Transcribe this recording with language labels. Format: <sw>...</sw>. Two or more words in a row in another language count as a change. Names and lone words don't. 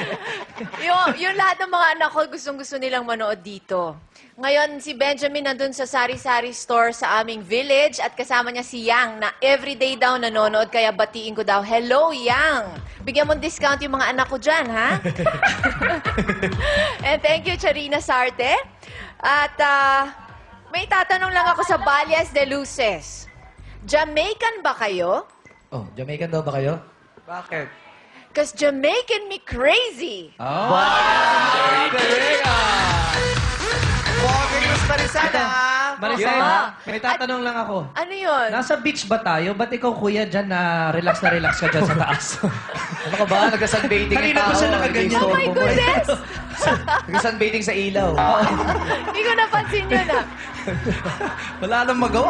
<tl>yung lahat ng mga anak ko, gustong-gusto nilang manood dito. Ngayon, si Benjamin nandun sa sari-sari store sa aming village at kasama niya si Yang na everyday daw nanonood kaya batiin ko daw, hello Yang! Bigyan mo discount yung mga anak ko dyan, ha?</tl> <en>And thank you,</en> <tl>Charina Sarte. At may tatanong lang ako sa Ballas de Luces. Jamaican ba kayo? Oh, Jamaican daw ba kayo? Bakit?</tl> <en>Cause Jamaican me crazy.</en> <tl>Oh. Maricel, Yeah. may tatanong lang ako. Ano yun? Nasa beach ba tayo? Ba't ikaw, kuya, dyan na relax ka dyan sa taas? Ano ka ba? Nagka-sunbathing yung Kanina tao. pa siya nakaganyan.</tl> <en>Oh my goodness!</en> <tl>Nagka-sunbathing sa ilaw. Hindi ko napansin yun ah. Wala nang magawa.</tl>